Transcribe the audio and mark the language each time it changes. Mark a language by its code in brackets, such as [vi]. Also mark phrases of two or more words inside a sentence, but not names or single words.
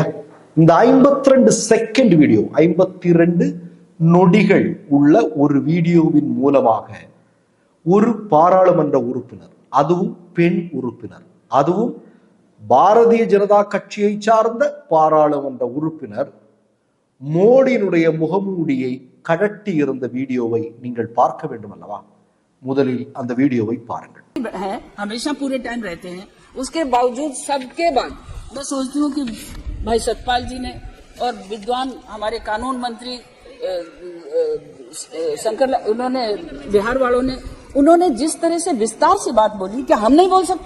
[ta] இந்த 52 செகண்ட் வீடியோ, 52 நொடிகள் உள்ள ஒரு வீடியோவின் மூலமாக ஒரு பாராளுமன்ற உறுப்பினர், அதுவும் பெண் உறுப்பினர், அதுவும் பாரதிய ஜனதா கட்சியை சார்ந்த பாராளுமன்ற உறுப்பினர் மோடியினுடைய முகமூடியை கழட்டி இருந்த வீடியோவை நீங்கள் பார்க்க வேண்டும் அல்லவா? முதலில் அந்த வீடியோவை பாருங்கள். [hi] हमेशा पूरे टाइम रहते हैं, उसके बावजूद सबके बाद मैं सोचती हूँ कि भाई सतपाल जी ने और विद्वान हमारे कानून मंत्री शंकर, उन्होंने बिहार वालों ने, उन्होंने जिस तरह से विस्तार से बात बोली, क्या हम नहीं बोल सकते?